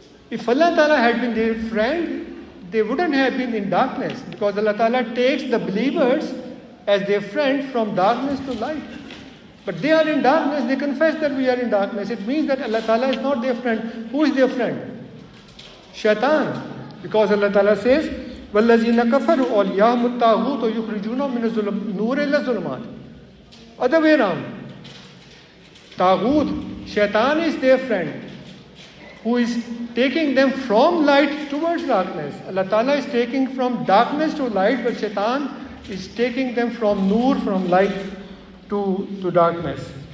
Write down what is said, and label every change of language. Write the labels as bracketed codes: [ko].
[en] If Allah Ta'ala had been their friend, they wouldn't have been in darkness, because Allah Ta'ala takes the believers as their friend from darkness to light. But they are in darkness, they confess that we are in darkness. It means that Allah Ta'ala is not their friend. Who is their friend? Shaitan. Because Allah Ta'ala says, [ar] وَالَّذِينَ كَفَرُوا أَوْلِيَاهُمُ الطَّاغُوتُ يُخْرِجُونَهُم مِّنَ النُّورِ إِلَى الظُّلُمَاتِ. [en] Other way around. Taghut, Shaitan is their friend, who is taking them from light towards darkness. Allah Ta'ala is taking from darkness to light, but Shaitan is taking them from nur, from light to darkness.